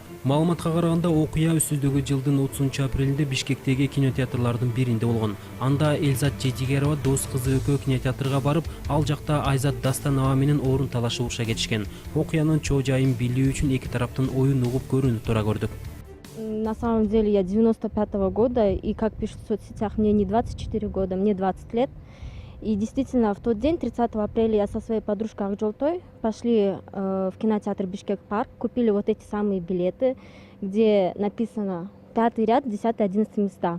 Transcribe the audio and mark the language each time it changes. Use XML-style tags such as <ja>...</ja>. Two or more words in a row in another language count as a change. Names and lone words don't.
<ky>Маалыматка караганда окуя өсүздөгү жылдын 30 апрелинде Бишкектеги кинотеатрлардын биринде болгон. Анда Элзат Жедигерова дос кызы экөө кинотеатрга барып, ал жакта Айзат Дастанова менен орун талашууга кетишкен. Окуянын чоо жайын билүү үчүн эки тараптын оюн угуп көрүүнү туура көрдүк.</ky> <ru>На самом деле я 95-го года, и как пишут в соцсетях, мне не 24 года, мне 20 лет. И действительно, в тот день, 30 апреля, я со своей подружкой Акжолтой пошли в кинотеатр Бишкек Парк, купили вот эти самые билеты, где написано 5-й ряд, 10-11 места.</ru>